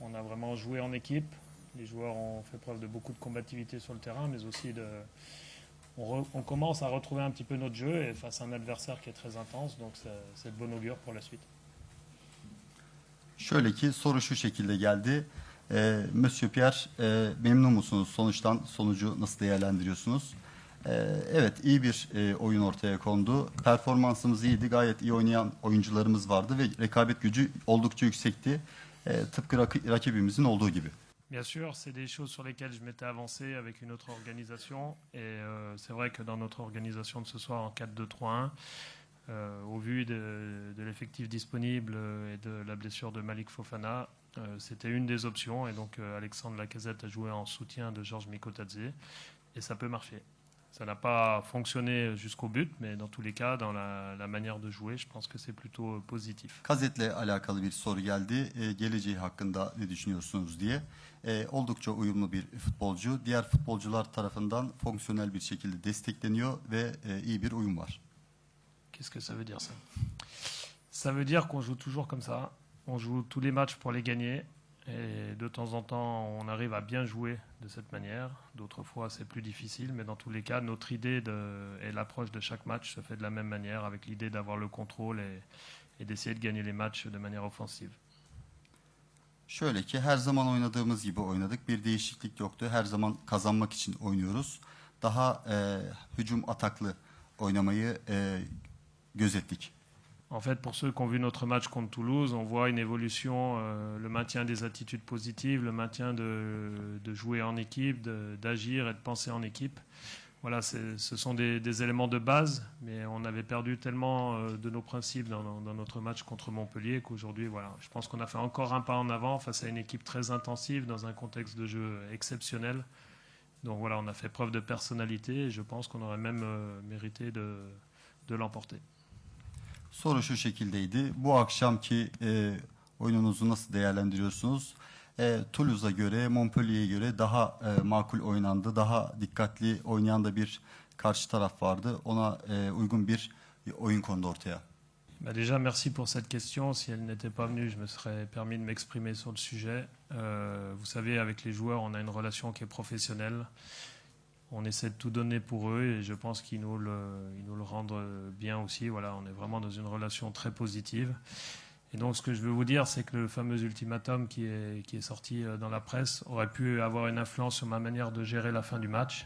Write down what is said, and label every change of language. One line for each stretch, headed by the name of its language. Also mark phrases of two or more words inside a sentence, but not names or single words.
French: vraiment jouer en équipe. Les joueurs ont fait preuve de beaucoup de combativité sur le terrain, mais aussi on commence à retrouver un petit peu notre jeu et face à un adversaire qui est très intense, donc c'est de bon augure pour la suite.
Turkish: Şöyle ki soru şu şekilde geldi. Monsieur Pierre, memnun musunuz sonuçtan? Sonucu nasıl değerlendiriyorsunuz? Evet, iyi bir oyun ortaya kondu. Performansımız iyiydi. Gayet iyi oynayan oyuncularımız vardı ve rekabet gücü oldukça yüksekti. Tıpkı rakibimizin olduğu gibi.
French: Bien sûr, c'est des choses sur lesquelles je m'étais avancé avec une autre organisation. Et c'est vrai que dans notre organisation de ce soir en 4-2-3-1, au vu de l'effectif disponible et de la blessure de Malik Fofana, c'était une des options. Et donc Alexandre Lacazette a joué en soutien de Georges Mikotadze. Et ça peut marcher. Ça n'a pas fonctionné jusqu'au but, mais dans tous les cas, dans la manière de jouer, je pense que c'est plutôt positif.
Turkish: Kazet'le alakalı bir soru geldi. Geleceği hakkında ne düşünüyorsunuz diye. Oldukça uyumlu bir futbolcu. Diğer futbolcular tarafından fonksiyonel bir şekilde destekleniyor ve iyi bir uyum var.
French: Qu'est-ce que ça veut dire ça? Ça veut dire qu'on joue toujours comme ça. On joue tous les matchs pour les gagner. Et de temps en temps, on arrive à bien jouer de cette manière. D'autres fois, c'est plus difficile. Mais dans tous les cas, notre idée et l'approche de chaque match se fait de la même manière, avec l'idée d'avoir le contrôle et d'essayer de gagner les matchs de manière offensive.
Turkish: Şöyle ki her zaman oynadığımız gibi oynadık. Bir değişiklik yoktu. Her zaman kazanmak için oynuyoruz. Daha hücum ataklı oynamayı gözettik.
French: En fait, pour ceux qui ont vu notre match contre Toulouse, on voit une évolution, le maintien des attitudes positives, le maintien de jouer en équipe, d'agir et de penser en équipe. Voilà, ce sont des éléments de base, mais on avait perdu tellement de nos principes dans notre match contre Montpellier qu'aujourd'hui, voilà, je pense qu'on a fait encore un pas en avant face à une équipe très intensive dans un contexte de jeu exceptionnel. Donc voilà, on a fait preuve de personnalité et je pense qu'on aurait même mérité de l'emporter.
Turkish: Soru şu şekildeydi. Bu akşamki oyununuzu nasıl değerlendiriyorsunuz? Toulouse'a göre, Montpellier'e göre daha makul oynandı. Daha dikkatli oynayan da bir karşı taraf vardı. Ona uygun bir oyun kondu ortaya.
French: Déjà, merci pour cette question. Si elle n'était pas venue, je me serais permis de m'exprimer sur le sujet. Vous savez, avec les joueurs, on a une relation qui est professionnelle. On essaie de tout donner pour eux et je pense qu'ils nous le rendent bien aussi. Voilà, on est vraiment dans une relation très positive. Et donc, ce que je veux vous dire, c'est que le fameux ultimatum qui est sorti dans la presse aurait pu avoir une influence sur ma manière de gérer la fin du match.